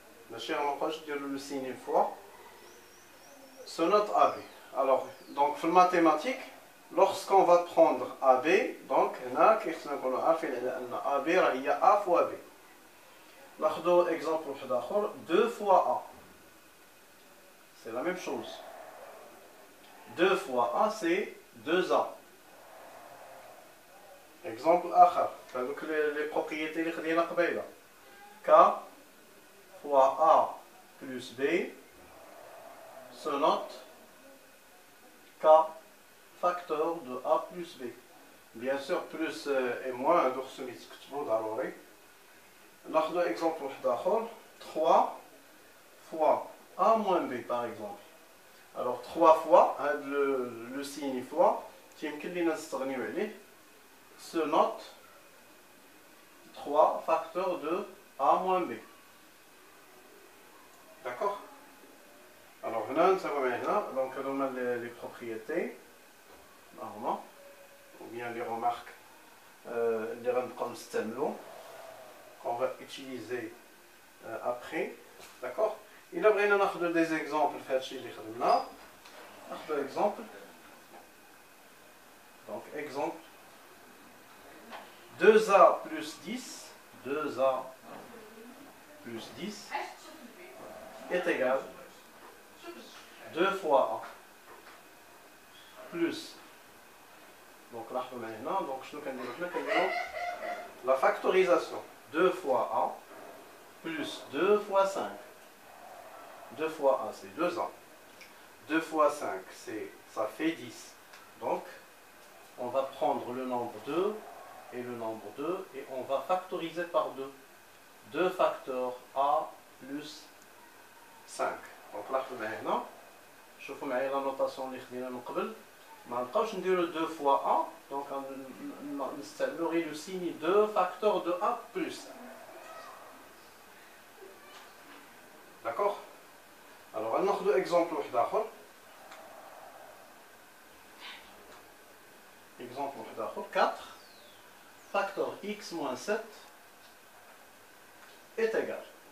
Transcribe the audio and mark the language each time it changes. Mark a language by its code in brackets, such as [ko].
[ar] ماشي غنبقاوش نديرو [fr] لو سيني فوا. Se note AB. [ar] Alors donc في الماتيماتيك [fr] lorsqu'on va prendre AB, [ar] donc هنا كيخصنا نكونوا عارفين على ان AB راه هي A fois B. ناخذوا اكزومبل واحد اخر 2 fois A. [fr] C'est la même chose. 2 fois A c'est 2A. [ar] Exemple آخر هذوك لي بروبريتي اللي خدينا قبيله. [fr] K fois A plus B se note K facteur de A plus B. Bien sûr plus et moins [ar] هادو خصهم يتكتبوا ضروري. ناخذ exemple واحد اخر 3 fois a moins b par exemple. Alors 3 fois هذا [fr] le signe fois [ar] يمكن لينا نستغنيو عليه. [fr] Se note 3 facteurs de a moins b. D'accord? Alors هنا نساوي هنا donc هذوما les propriétés normalement ou bien les remarques [ar] اللي غنبقاو نستعملو [fr] qu'on va utiliser après. D'accord? [ar] إلا بغينا ناخذ [fr] des exemples [ar] في هادشي اللي خدمنا ناخذ exemple. [fr] Donc exemple 2a plus 10 2a plus 10 est égal 2 fois a plus. Donc [ar] لاحظوا معايا هنا [fr] donc [ar] شنو كنديرو حنا كنديرو [fr] la factorisation 2 fois a plus 2 fois 5. 2 fois a c'est 2a. 2 fois 5 ça fait 10. Donc on va prendre le nombre 2 et le nombre 2 et on va factoriser par 2. 2 facteurs a plus 5. [ar] Donc لاحظوا معايا هنا شوفوا معايا [fr] la notation [ar] اللي خدينا من قبل ما نبقاوش نديرو 2 fois a donc نستعملو غير [fr] le signe 2 facteurs de a plus. D'accord? Alors on [ar] ناخذ exemple واحد اخر. [fr] Exemple واحد اخر 4 facteur x moins 7 est égal.